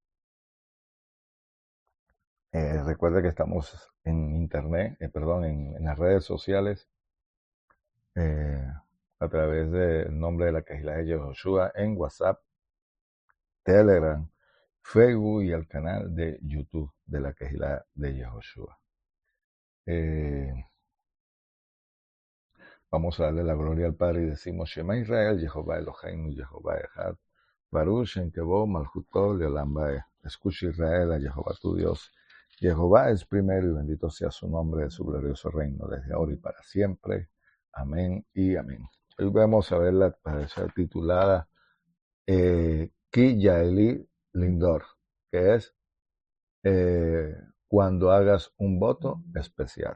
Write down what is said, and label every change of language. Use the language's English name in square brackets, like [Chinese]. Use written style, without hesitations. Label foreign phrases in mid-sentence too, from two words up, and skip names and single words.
[Spanish] Recuerde que estamos en internet, en las redes sociales, a través del nombre de la Quejilá de Yahushua, en WhatsApp, Telegram, Facebook y el canal de YouTube de la Quejilá de Yahushua. Vamos a darle la gloria al Padre y decimos [Hebrew] שמע ישראל, יהוה אלוהינו, יהוה אחד, ברוך שם כבוד מלכותו לעולם ועד. [Spanish] Escucha Israel a Jehová tu Dios. Jehová es primero y bendito sea su nombre de su glorioso reino, desde ahora y para siempre. Amén y amén. Hoy vamos a ver la parasha titulada Ki Yaeli Lindor, que es cuando hagas un voto especial.